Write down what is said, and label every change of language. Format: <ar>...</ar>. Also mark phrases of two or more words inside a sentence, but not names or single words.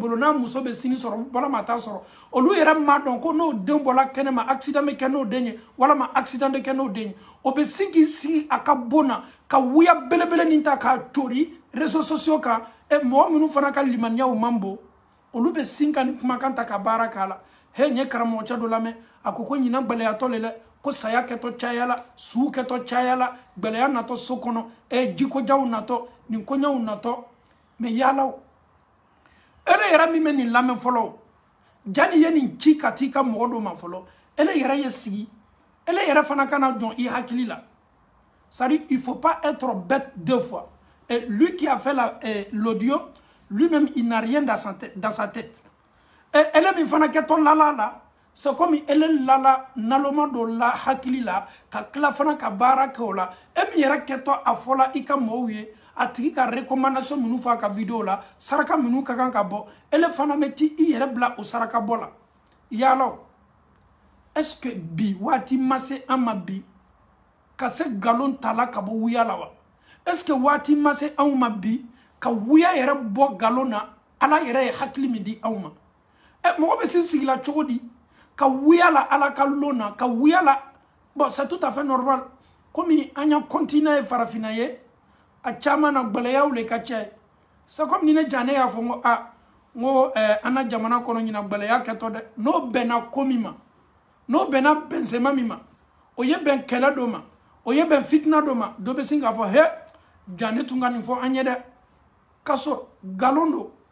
<bm>bolo n'a muso bɛ sini sɔrɔ walama a t'a sɔrɔ olu yɛrɛ m'a dɔn ko n'o den bɔla kɛnɛma accident bɛ kɛ n'o den ye walama accident bɛ kɛ n'o den ye o bɛ sin k'i sigi a ka bon na ka wuya belebele nin ta k'a cori</bm> <fr>réseaux sociaux</fr> <bm>kan mɔgɔ minnu fana ka limaniyaw man bon olu bɛ sin ka nin kumakan ta ka baara k'a la he n ye karamɔgɔcɛ dɔ lamɛn a ko ɲinan gbɛlɛyatɔ le dɛ ko saya kɛtɔ cayala suw kɛtɔ cayala gbɛlɛya natɔ so kɔnɔ jikojaw natɔ nin koɲaw natɔ mais yalaw ele yɛrɛ min bɛ nin lamɛn fɔlɔ jani ye nin ci ka t'i ka mɔgɔ dɔ ma fɔlɔ ele yɛrɛ ye sigi ele yɛrɛ fana kana jɔn i hakili la</bm> <fr>c'est-à-dire il faut pas être bête deux fois et lui qui a fait l'audio lui-même il n'a rien dans sa tête et</fr> <bm>ele min fana kɛtɔ lala la</bm> <fr>c'est comme</fr> <bm>ele lala naloma dɔ la hakili la ka tila fana ka baara kɛ o la e min yɛrɛ kɛtɔ a fɔla i ka mɔgɔw ye a tigi ka recommandation minnu fɔ a ka video la saraka minnu ka kan ka bɔ ele fana bɛ ti i yɛrɛ bila o saraka bɔ la yalaw</bm> <fr>est-ce que</fr> <bm>bi waati ma se an ma bi ka se nkalon tala ka bɔ wuya la wa</bm> <fr>est-ce que</fr> <bm>waati ma se anw ma bi ka wuya yɛrɛ bɔ nkalon na ala yɛrɛ ye hakili min di anw ma mɔgɔ bɛ se sigila cogo di ka wuya la ala ka lon na ka wuya la bon</bm> <fr>c'est tout à fait normal</fr> <bm>komi an y'a continuer ye farafinna ye a caman na gbɛlɛyaw le ka ca ye</bm> <fr>c'est comme</fr> <bm>ni ne ja ne y'a fɔ n ko n ko an na jamana kɔnɔ ɲina gbɛlɛya kɛtɔ dɛ n'o bɛnna ko min ma n'o bɛnna bɛnsɛma min ma o ye bɛn kɛlɛ dɔ ma o ye bɛn fitina dɔ ma dɔ bɛ sin k'a fɔ he ja ne tun ka nin fɔ an ye dɛ ka sɔrɔ nkalon don</bm>